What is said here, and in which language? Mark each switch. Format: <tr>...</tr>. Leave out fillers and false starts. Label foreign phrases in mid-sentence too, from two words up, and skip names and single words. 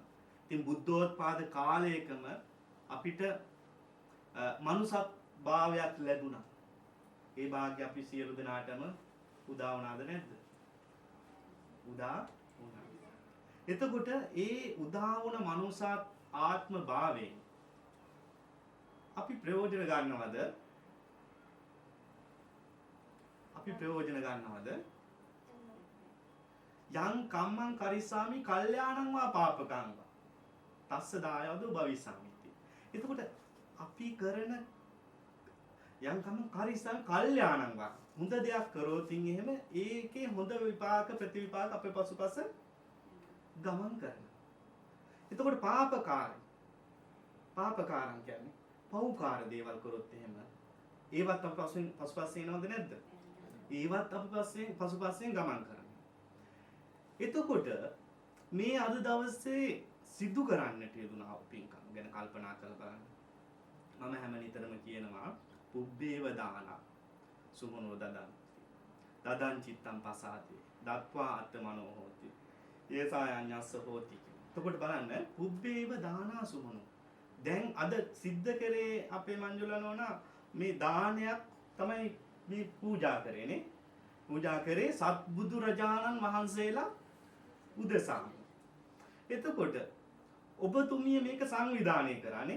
<si>ඉතින් බුද්ධෝත්පාද කාලයකම අපිට මනුසත් භාවයක් ලැබුණා. ඒ වාග්ය අපි සියලු දෙනාටම උදා වුණාද නැද්ද? උදා වුණා. එතකොට ඒ උදා වුණ මනුසත් ආත්ම භාවයෙන් අපි ප්‍රයෝජන ගන්නවද?</si> <pi>යං කම්මං කරිස්සාමි කල්යාණං වා පාපකං වා තස්ස දායවදෝ භවිස්සාමිති.</pi> <si>එතකොට අපි කරන</si> <pi>යං කම්මං කරිස්සාමි කල්යාණං වා</pi> <si>හොඳ දෙයක් කරොත් එහෙම ඒකේ හොඳ විපාක ප්‍රතිවිපාක අපේ පසුපස ගමන් කරනවා. එතකොට පාපකාරන් කියන්නේ පව්කාර දේවල් කරොත් එහෙම ඒවත් අපි පසුපස්සේ එනවද නැද්ද? ඒවත් අපි පසුපස්සේ ගමන් කරනවා. එතකොට මේ අද දවසේ සිදු කරන්නට යෙදුනා පින්කම් ගැන කල්පනා කරලා බලන්න. මම හැම නිතරම කියනවා</si> <pi>පුබ්බේව දාන සුමනෝ දදන්ති. දදන් චිත්තම් පසාති. දත්වා අත්මනෝ හෝති. ඒසායඤ්ඤස්ස හෝති.</pi> <si>එතකොට බලන්න</si> <pi>පුබ්බේව දානා සුමනෝ.</pi> <si>දැන් අද සිද්ධ කරේ අපේ මංජුලා නෝනා මේ දානයක් තමයි මේ පූජා කරේනේ. පූජා කරේ සත්බුදු රජාණන් වහන්සේලා උදෙසා. එතකොට ඔබතුමිය මේක සංවිධානය කරානේ.</si>